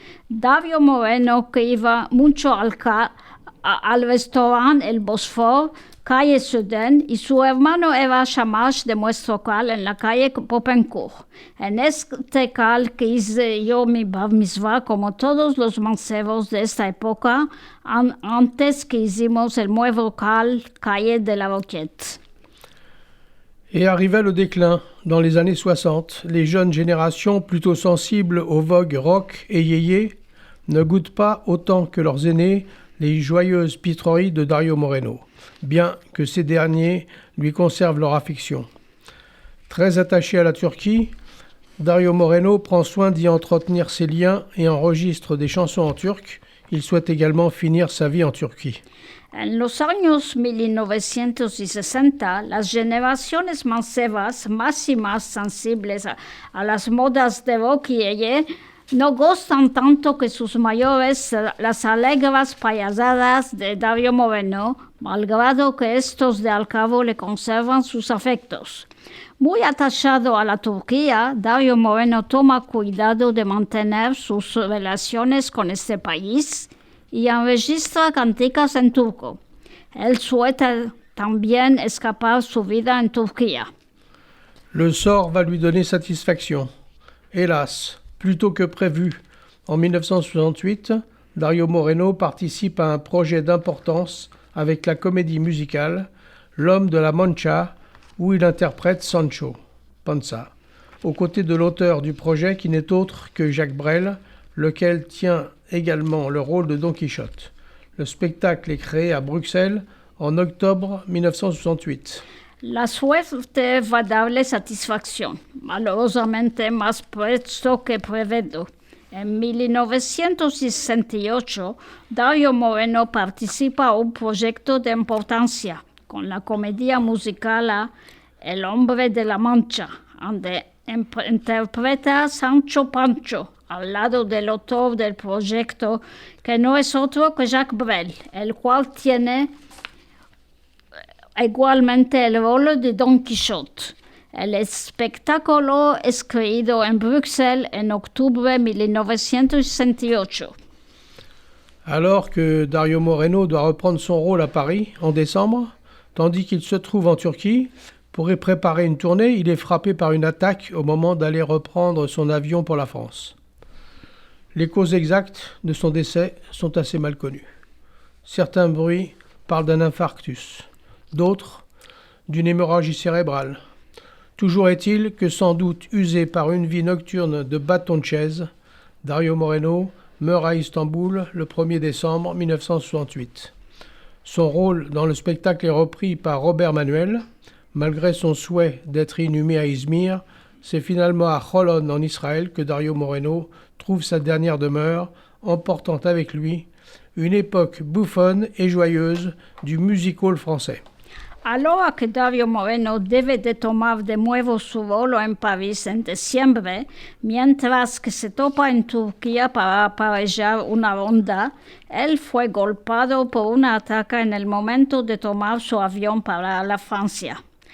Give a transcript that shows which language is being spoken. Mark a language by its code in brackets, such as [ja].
[lad] Dario Moreno, que iba mucho al restaurante El Bosfor, calle Sudén, y su hermano era shamash de nuestro cal en la calle Poppencourt. En este cal que hice yo mi bar mitzvah, como todos los mancebos de esta época, antes que hicimos el nuevo cal, calle de la Roquette. [fr] Et arrivait le déclin. Dans les années 60, les jeunes générations, plutôt sensibles aux vogues rock et yéyé, ne goûtent pas autant que leurs aînés les joyeuses pitreries de Dario Moreno, bien que ces derniers lui conservent leur affection. Très attaché à la Turquie, Dario Moreno prend soin d'y entretenir ses liens et enregistre des chansons en turc. Il souhaite également finir sa vie en Turquie. [lad] En los años 1960, las generaciones mancebas más y más sensibles a las modas de rock y yeye no gustan tanto que sus mayores las alegres payasadas de Dario Moreno, malgrado que estos de al cabo le conservan sus afectos. Muy atachado a la Turquía, Dario Moreno toma cuidado de mantener sus relaciones con este país y enregistra canticas en turco. Él souhaita también escapar su vida en Turquía. [fr] Le sort va lui donner satisfaction. Hélas, plus tôt que prévu, en 1968, Dario Moreno participe à un projet d'importance avec la comédie musicale L'homme de la Mancha, où il interprète Sancho Panza, aux côtés de l'auteur du projet qui n'est autre que Jacques Brel, lequel tient également le rôle de Don Quichotte. Le spectacle est créé à Bruxelles en octobre 1968. [lad] La suerte va darle satisfacción, malosamente más presto que previsto. En 1968, Dario Moreno participa a un proyecto de importancia con la comedia musical El hombre de la Mancha, donde interpreta a Sancho Pancho, al lado del autor del proyecto, que no es otro que Jacques Brel, el cual tiene igualmente el rol de Don Quichotte. El espectáculo es creado en Bruxelles en octubre de 1968. [fr] Alors que Dario Moreno doit reprendre son rôle à Paris en décembre, tandis qu'il se trouve en Turquie, pour y préparer une tournée, il est frappé par une attaque au moment d'aller reprendre son avion pour la France. Les causes exactes de son décès sont assez mal connues. Certains bruits parlent d'un infarctus, d'autres d'une hémorragie cérébrale. Toujours est-il que, sans doute usé par une vie nocturne de bâton de chaise, Dario Moreno meurt à Istanbul le 1er décembre 1968. Son rôle dans le spectacle est repris par Robert Manuel. Malgré son souhait d'être inhumé à Izmir, c'est finalement à Holon en Israël que Dario Moreno trouve sa dernière demeure, emportant avec lui une époque bouffonne et joyeuse du music hall français. [lad] Ahora que Dario Moreno debe de tomar de nuevo su vuelo en París en diciembre, mientras que se topa en Turquía para aparellar una ronda, él fue golpeado por una ataque en el momento de tomar su avión para la Francia.